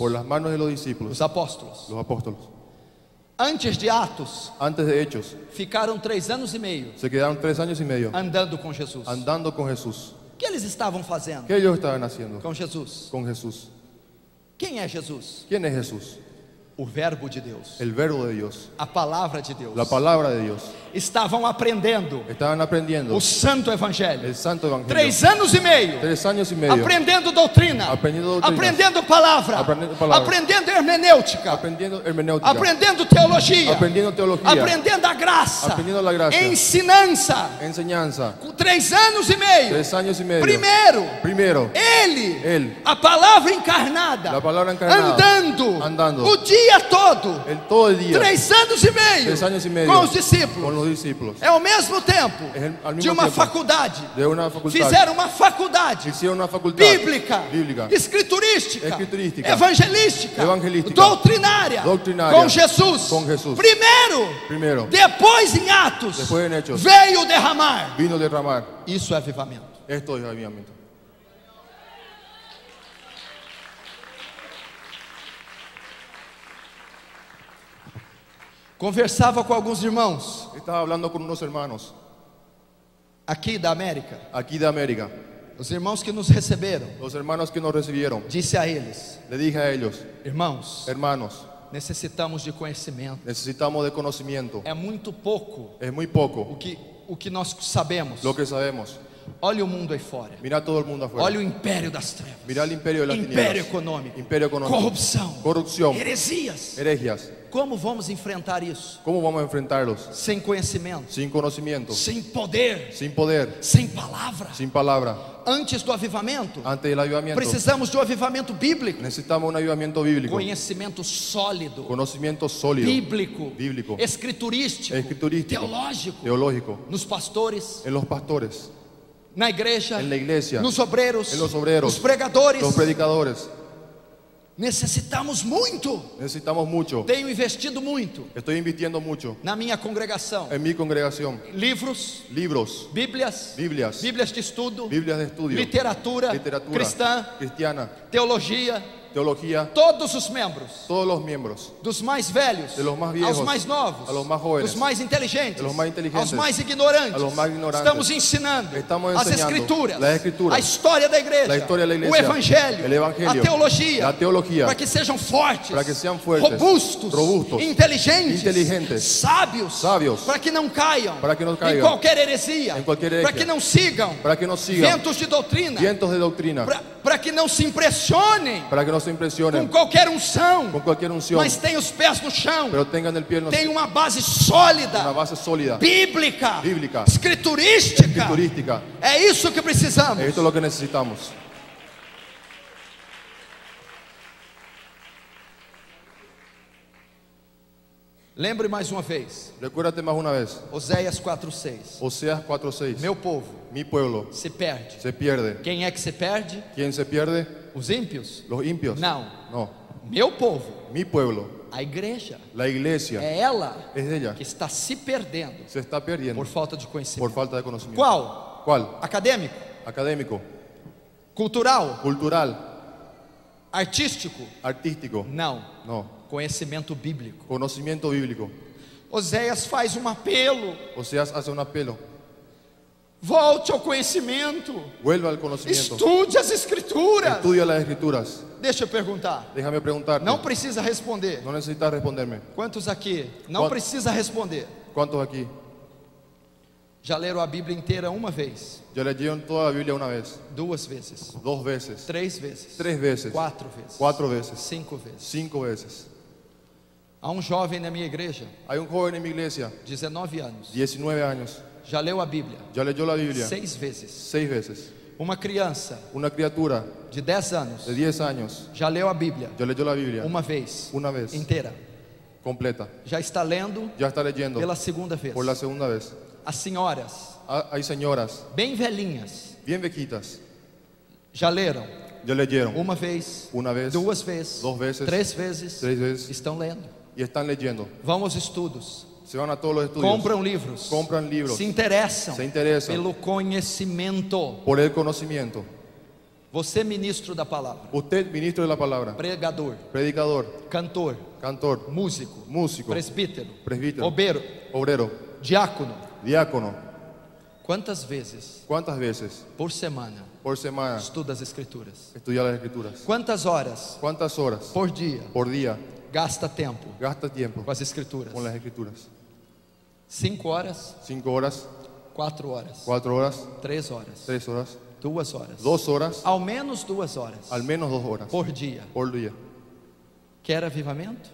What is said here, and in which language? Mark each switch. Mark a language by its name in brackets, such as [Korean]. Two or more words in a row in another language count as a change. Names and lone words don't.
[Spanish] por las manos de los discípulos, [Portuguese] dos apóstolos. [Spanish] los apóstoles. [Portuguese] Antes de Atos, [Spanish] Antes de Hechos, [Portuguese] ficaram 3 anos e meio [Spanish] se quedaron 3 años y medio [Portuguese] andando com Jesus. [Spanish] andando con Jesús. [Portuguese] O que eles estavam fazendo [Spanish] ¿Qué ellos estaban haciendo [Portuguese] com Jesus? [Spanish] con Jesús? [Portuguese] Quem é Jesus? [Spanish] ¿Quién es Jesús? [Portuguese] O verbo de Deus, [Spanish] El verbo de Dios, [Portuguese] a palavra de Deus. [Spanish] la palabra de Dios. [Portuguese] Estavam aprendendo [Spanish] Estaban aprendiendo [Portuguese] o santo evangelho. [Spanish] el santo evangelio. [Portuguese] 3 anos e meio [Spanish] 3 años y medio [Portuguese] aprendendo doutrina, Aprendendo doutrinas. aprendendo palavra, Aprendendo palavra. aprendendo hermenêutica, [Spanish] aprendiendo hermenéutica, [Portuguese] aprendendo teologia, [Spanish] aprendiendo teología, [Portuguese] aprendendo a graça, [Spanish] aprendiendo la gracia, [Portuguese] ensinança. [Spanish] enseñanza. [Portuguese] Com 3 anos e meio. [Spanish] 3 años y medio. [Portuguese] Primeiro, [Spanish] Él, [Portuguese] a palavra encarnada, [Spanish] la palabra encarnada, andando [Portuguese] o dia todo, [Spanish] todo el día, [Portuguese] 3 anos e meio, [Spanish] 3 años y medio, [Portuguese] com os discípulos. [Spanish] con los discípulos, [Portuguese] É ao mesmo tempo [Spanish] al mismo [Portuguese] de uma [Spanish] tiempo, [Portuguese] faculdade. [Spanish] de una facultad, [Portuguese] Fizeram uma faculdade [Spanish] hicieron una facultad [Portuguese] bíblica, [Spanish] bíblica, [Portuguese] escriturística, [Spanish] Escriturística, [Portuguese] evangelística, [Spanish] evangelística, [Portuguese] doutrinária, doutrinária, com Jesus. com Jesus. Primeiro, depois em Atos, [Spanish] Después en Hechos, [Portuguese] veio derramar. [Spanish] vino a derramar. [Portuguese] Isso é avivamento. [Spanish] Esto es avivamiento. [Portuguese] Conversava com alguns irmãos [Spanish] Estaba hablando con unos hermanos [Portuguese] aqui da América, [Spanish] aquí de América, [Portuguese] os irmãos que nos receberam. [Spanish] los hermanos que nos recibieron. [Portuguese] Disse a eles: [Spanish] Le dije a ellos, [Portuguese] irmãos, [Spanish] hermanos, [Portuguese] necessitamos de conhecimento. [Spanish] necesitamos de conocimiento. [Portuguese] É muito pouco [Spanish] Es muy poco [Portuguese] o que nós sabemos. [Spanish] lo que sabemos. [Portuguese] Olha o mundo aí fora. [Spanish] Mira todo el mundo afuera. [Portuguese] Olha o império das trevas. [Spanish] Mira el imperio de las [Portuguese] Império [Spanish] tinieblas. [Portuguese] econômico. [Spanish] Imperio económico. [Portuguese] Corrupção. [Spanish] Corrupción. [Portuguese] Heresias. [Spanish] Herejías. [Portuguese] Como vamos enfrentar isso? [Spanish] ¿Cómo vamos a enfrentarlos? [Portuguese] Sem conhecimento, [Spanish] Sin conocimiento, [Portuguese] sem poder, [Spanish] sin poder, [Portuguese] sem palavra. [Spanish] sin palabra. [Portuguese] Antes do avivamento, [Spanish] Antes del avivamiento, [Portuguese] precisamos de um avivamento bíblico. [Spanish] necesitamos un avivamiento bíblico. [Portuguese] Conhecimento sólido, [Spanish] Conocimiento sólido, [Portuguese] bíblico, escriturístico, [Spanish] escriturístico, [Portuguese] teológico, [Spanish] teológico. [Portuguese] nos pastores, [Spanish] En los pastores, [Portuguese] na igreja, [Spanish] en la iglesia, [Portuguese] nos obreiros, [Spanish] en los obreros, [Portuguese] nos pregadores. [Spanish] los predicadores. [Portuguese] Necessitamos muito. [Spanish] Necesitamos mucho. [Portuguese] Tenho investido muito [Spanish] Estoy invirtiendo mucho [Portuguese] na minha congregação. [Spanish] en mi congregación. [Portuguese] Livros, [Spanish] Libros, [Portuguese] Bíblias [Spanish] Biblias [Portuguese] de estudo, [Spanish] de estudio, [Portuguese] literatura [Spanish] literatura [Portuguese] cristã, [Spanish] cristiana, [Portuguese] teologia, [Spanish] teología, [Portuguese] todos os membros, [Spanish] todos los miembros, [Portuguese] dos mais velhos [Spanish] de los más viejos, [Portuguese] aos mais novos, [Spanish] a los más jóvenes, [Portuguese] dos mais inteligentes, [Spanish] de los más inteligentes, [Portuguese] aos mais ignorantes, [Spanish] a los más ignorantes. [Portuguese] estamos ensinando [Spanish] Estamos [Portuguese] as [Spanish] enseñando [Portuguese] escrituras, [Spanish] las escrituras, [Portuguese] a história da igreja, [Spanish] la historia de la iglesia, [Portuguese] o evangelho, [Spanish] el evangelio, [Portuguese] a teologia, [Spanish] la [Portuguese] para que sejam fortes, [Spanish] fuertes, [Portuguese] robustos, inteligentes, sábios, para que não caiam, em qualquer heresia, para que não sigam, ventos de doutrina, para que não se impressionem, com qualquer unção, mas tenham os pés no chão, tenham uma base sólida, bíblica, escriturística. É isso que precisamos. [Spanish] Esto es lo que necesitamos. [Portuguese] Lembre mais uma vez. [Spanish] Recuérdate más una vez. [Portuguese] Oséias 4:6. [Spanish] Oseas 4:6. [Portuguese] Meu povo, [Spanish] mi pueblo, [Portuguese] se perde. [Spanish] Se pierde. [Portuguese] Quem é que se perde? [Spanish] ¿Quién se pierde? [Portuguese] Os ímpios? [Spanish] Los impios. [Portuguese] Não. [Spanish] No. [Portuguese] Meu povo. [Spanish] Mi pueblo. [Portuguese] A igreja. [Spanish] La iglesia. [Portuguese] É ela. [Spanish] Es ella. [Portuguese] Que está se perdendo. [Spanish] Se está perdiendo. [Portuguese] Por falta de conhecimento. [Spanish] Por falta de conocimiento. [Portuguese] Qual? [Spanish] ¿Cuál? [Portuguese] Acadêmico. [Spanish] Académico. [Portuguese] Cultural. [Spanish] Cultural. [Portuguese] Artístico. [Spanish] Artístico. [Portuguese] Não. [Spanish] No. [Portuguese] Conhecimento bíblico. [Spanish] Conocimiento bíblico. [Portuguese] Oséias faz um apelo. [Spanish] Oseas hace un apelo. [Portuguese] Volte ao conhecimento. [Spanish] Vuelva al conocimiento. [Portuguese] Estude as escrituras. [Spanish] Estudia las escrituras. [Portuguese] Deixa eu perguntar. [Spanish] Déjame preguntarte. [Portuguese] Não precisa responder. [Spanish] No necesitas responderme. [Portuguese] Quantos aqui não precisa responder? [Spanish] ¿Cuántos aquí? [Portuguese] Já leram a Bíblia inteira uma vez? [Spanish] Ya leyeron toda la Biblia una vez. [Portuguese] 2 vezes. [Spanish] 2 veces. [Portuguese] 3 vezes. [Spanish] 3 veces. [Portuguese] 4 vezes. [Spanish] 4 veces. [Portuguese] 5 vezes. [Spanish] 5 veces. [Portuguese] Há um jovem na minha igreja. [Spanish] Hay un joven en mi iglesia. [Portuguese] 19 anos. [Spanish] 19 años. [Portuguese] Já leu a Bíblia? [Spanish] Ya leyó la Biblia. [Portuguese] 6 vezes. [Spanish] 6 veces. [Portuguese] Uma criança. [Spanish] Una criatura. [Portuguese] De 10 anos. [Spanish] De 10 años. [Portuguese] Já leu a Bíblia? [Spanish] Ya leyó la Biblia. [Portuguese] Uma vez. [Spanish] Una vez. [Portuguese] Inteira. [Spanish] Completa. [Portuguese] Já está lendo? [Spanish] Ya está leyendo. [Portuguese] Pela segunda vez. [Spanish] Por la segunda vez. [Portuguese] As senhoras. [Spanish] Hay señoras. [Portuguese] Bem velhinhas. [Spanish] Bien viejitas. [Portuguese] Já leram? [Spanish] Ya leyeron. [Portuguese] Uma vez. [Spanish] Una vez. [Portuguese] 2 vezes. [Spanish] 2 veces. [Portuguese] 3 vezes. [Spanish] 3 veces. [Portuguese] Estão lendo. [Spanish] Y están leyendo. [Portuguese] Vão aos estudos. [Spanish] Se van a todos los estudios. [Portuguese] Compram livros. [Spanish] Compran libros. [Portuguese] Se interessam. [Spanish] Se interesan. [Portuguese] Pelo conhecimento. [Spanish] Por el conocimiento. [Portuguese] Você ministro da palavra. [Spanish] Usted ministro de la palabra. [Portuguese] Pregador. [Spanish] Predicador. [Portuguese] Cantor. [Spanish] Cantor. [Portuguese] Músico. [Spanish] Músico. [Portuguese] Presbítero. [Spanish] Presbítero. Obrero. Diácono. Diácono. [Portuguese] Quantas vezes? [Spanish] ¿Cuántas veces? [Portuguese] Por semana. [Spanish] Por semana. [Portuguese] Estuda as escrituras. [Spanish] Estudia las escrituras. [Portuguese] Quantas horas? [Spanish] ¿Cuántas horas? [Portuguese] Por dia. [Spanish] Por día. [Portuguese] Gasta tempo. [Spanish] Gasta tiempo. [Portuguese] Com as escrituras. [Spanish] Con las escrituras. [Portuguese] 5 horas. [Spanish] 5 horas. [Portuguese] 4 horas. [Spanish] 4 horas. [Portuguese] 3 horas. [Spanish] 3 horas. [Portuguese] 2 horas. [Spanish] 2 horas. [Portuguese] Ao menos 2 horas. [Spanish] Al menos 2 horas. [Portuguese] Por dia. [Spanish] Por día. [Portuguese] Quer avivamento?